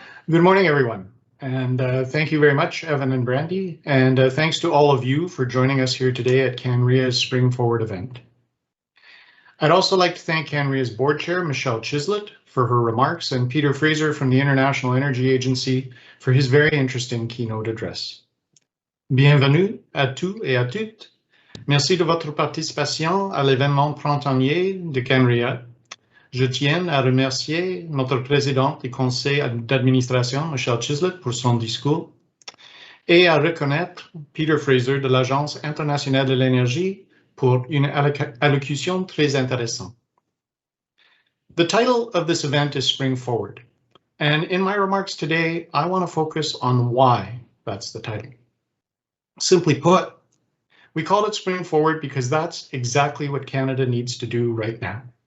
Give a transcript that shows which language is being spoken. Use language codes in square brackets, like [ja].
[en] Good morning, everyone, and thank you very much, Evan and Brandy, and thanks to all of you for joining us here today at CanREA's Spring Forward event. I'd also like to thank CanREA's board chair, Michelle Chislett, for her remarks, and Peter Fraser from the International Energy Agency for his very interesting keynote address. [fr] Bienvenue à tous et à toutes. Merci de votre participation à l'événement printanier de CanREA. Je tiens à remercier notre président du conseil d'administration, Michelle Chislett, pour son discours et à reconnaître Peter Fraser de l'Agence internationale de l'énergie pour une allocution très intéressante. [en] The title of this event is Spring Forward, and in my remarks today, I want to focus on why that's the title. Simply put, we call it Spring Forward because that's exactly what Canada needs to do right now.